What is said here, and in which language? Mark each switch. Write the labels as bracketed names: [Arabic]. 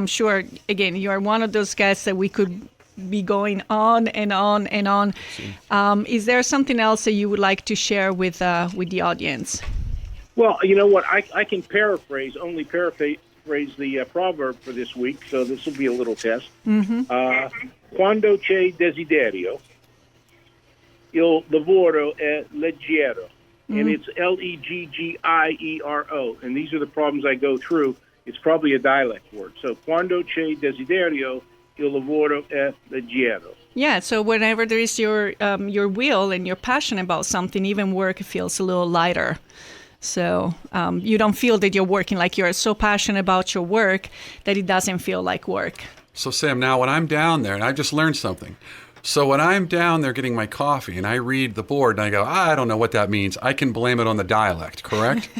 [English] I'm sure, again, you are one of those guests that we could be going on and on and on. Is there something else that you would like to share with the audience? Well, you know what? I can paraphrase the proverb for this week, so this will be a little test. Mm-hmm. [Italian] Quando c'è desiderio, il lavoro è leggero. [English] And it's Leggiro. And these are the problems I go through. It's probably a dialect word. [Italian] So, quando c'è desiderio, il lavoro è leggero. [English] Yeah, so whenever there is your will and you're passionate about something, even work feels a little lighter. So you don't feel that you're working, like you're so passionate about your work that it doesn't feel like work. So Sam, now when I'm down there, and I just learned something. So when I'm down there getting my coffee and I read the board and I go, I don't know what that means, I can blame it on the dialect, correct?